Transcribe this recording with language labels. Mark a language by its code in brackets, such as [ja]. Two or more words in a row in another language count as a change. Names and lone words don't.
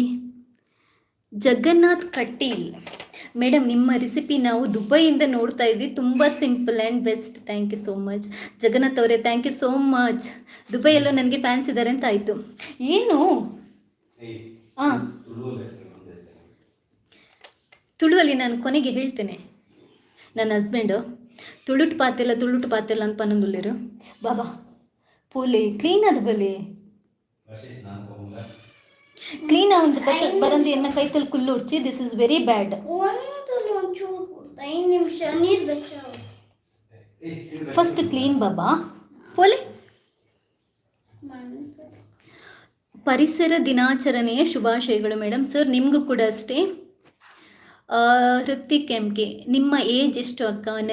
[kn] ಜಗನ್ನಾಥ್ ಕಟೀಲ್ ಮೇಡಮ್, ನಿಮ್ಮ ರೆಸಿಪಿ ನಾವು ದುಬೈಯಿಂದ ನೋಡ್ತಾ ಇದ್ವಿ, ತುಂಬ [en] simple and best. thank you so much [kn] ಜಗನ್ನಾಥ್ ಅವರೇ, [en] thank you so much. [kn] ದುಬೈಯಲ್ಲೂ ನನಗೆ ಫ್ಯಾನ್ಸ್ ಇದ್ದಾರೆ ಅಂತ ಆಯಿತು. ಏನು ತುಳುವಲ್ಲಿ ನಾನು ಕೊನೆಗೆ ಹೇಳ್ತೇನೆ. [tcy] ನನ್ನ ಹಸ್ಬೆಂಡು ತುಳುಟು ಪಾತೆಲ್ಲ ಅಂತ ಪನ್ನೊಂದುಲ್ಲೇರು ಬಾಬಾ ಪೋಲೆ ಕ್ಲೀನ್ ಅದು ಬಲೆ ಕ್ಲೀನ್ ಆಗಿ ಬರಂದಿ ಎನ್ನ ಕೈತಲ್ಲಿ ಕುಲ್ಲು ಉಡ್ಚಿ [en] this is very bad. first clean [tcy] ಬಾಬಾ ಪೋಲೆ. [kn] ಪರಿಸರ ದಿನಾಚರಣೆಯ ಶುಭಾಶಯಗಳು ಮೇಡಮ್. ಸರ್ ನಿಮಗೂ ಕೂಡ ಅಷ್ಟೇ. ಹೃತಿಕ್ ಎಮ್ಗೆ ನಿಮ್ಮ ಏಜ್ ಎಷ್ಟು ಅಕ್ಕ?